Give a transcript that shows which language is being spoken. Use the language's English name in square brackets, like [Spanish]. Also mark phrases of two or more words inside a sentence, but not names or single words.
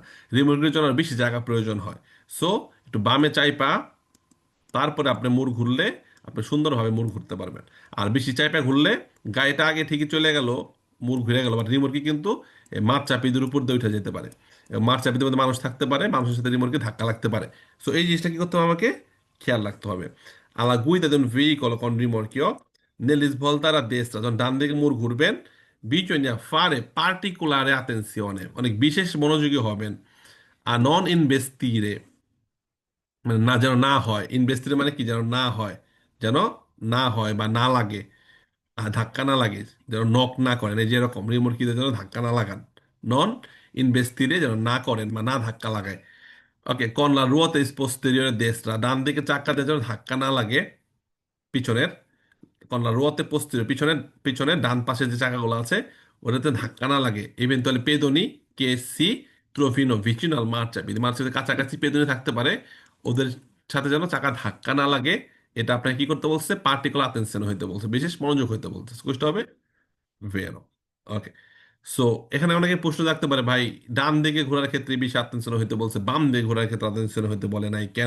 [Bangla] রিমোটকির জন্য আর বেশি জায়গা প্রয়োজন হয়। সো একটু বামে চাইপা তারপরে আপনি মুড় ঘুরলে আপনি সুন্দরভাবে মুড় ঘুরতে পারবেন। আর বেশি চাইপা ঘুরলে গাড়িটা আগে ঠিকই চলে গেল, মুড় ঘুরে গেল, বাট রিমোটকে কিন্তু এই মাঠ চাপিদের উপর দিয়ে উঠে যেতে পারে, এবং মাঠ চাপিদের মধ্যে মানুষ থাকতে পারে, মানুষের সাথে রিমোটকে ধাক্কা লাগতে পারে। সো এই জিনিসটা কি করতে হবে? আমাকে খেয়াল রাখতে হবে। [Italian] Alla guida de un veicolo con rimorchio nell'isvoltare a destra, [Bangla] যখন ডান দিকে মুড় ঘুরবেন, [Italian] bisogna fare particolare attenzione, [Bangla] অনেক বিশেষ মনোযোগী হবেন। [Italian] a non investire, [Bangla] মানে না, যেন না হয়, ইনভেস্টের মানে কি? যেন না হয়, যেন না হয় বা না লাগে, ধাক্কা না লাগে, যেন নক না করেন, এই যে এরকম রিমোট কিতে যেন ধাক্কা না লাগান। [Italian] non investire [Bangla] যেন না করেন বা না ধাক্কা লাগায়। ওকে, [Italian] con la ruota posteriore destra, [Bangla] ডান দিকে চাকাতে যেন ধাক্কা না লাগে, পিছনের, [Italian] con la ruota posteriore, [Bangla] পিছনের, পিছনের ডান পাশে যে চাকাগুলো আছে ওটাতে ধাক্কা না লাগে। [Italian] eventually pedoni che si trovino vicino al marciapiede, [Bangla] মার্চের কাছাকাছি পেদনি থাকতে পারে, ওদের সাথে যেন চাকা ধাক্কা না লাগে। এটা আপনাকে কি করতে বলছে? [English] particular attention [Bangla] হইতে বলছে, বিশেষ মনোযোগ হইতে বলছে। স্পষ্ট হবে ভেরো। ওকে, সো এখানে অনেকে প্রশ্ন রাখতে পারে, ভাই ডান দিকে ঘোরার ক্ষেত্রে বেশি অ্যাটেনশন হইতে বলছে, বাম দিকে ঘোরার ক্ষেত্রে অ্যাটেনশন হইতে বলে নাই কেন?